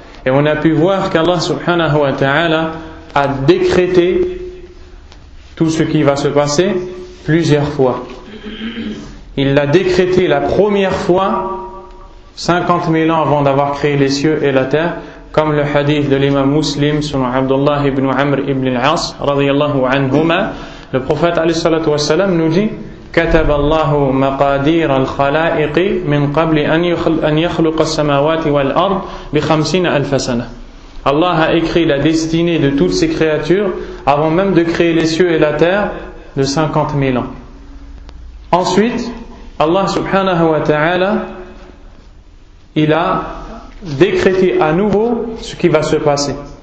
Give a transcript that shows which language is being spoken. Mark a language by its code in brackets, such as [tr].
[fr] Et on a pu voir qu'Allah subhanahu wa ta'ala a décrété tout ce qui va se passer plusieurs fois. Il l'a décrété la première fois 50 000 ans avant d'avoir créé les cieux et la terre, comme le hadith de l'imam Muslim selon Abdullah ibn Amr ibn al-As radiyallahu anhuma. Le prophète alayhi salatu wa salam nous dit: [ar] كتب الله مقادير الخلائق من قبل أن يخلق السماوات والأرض ب50 ألف سنة. [fr] Allah a écrit la destinée de toutes ces créatures avant même de créer les cieux et la terre de 50 000 ans. Ensuite, Allah subhanahu wa ta'ala, il a décrété à nouveau ce qui va se passer.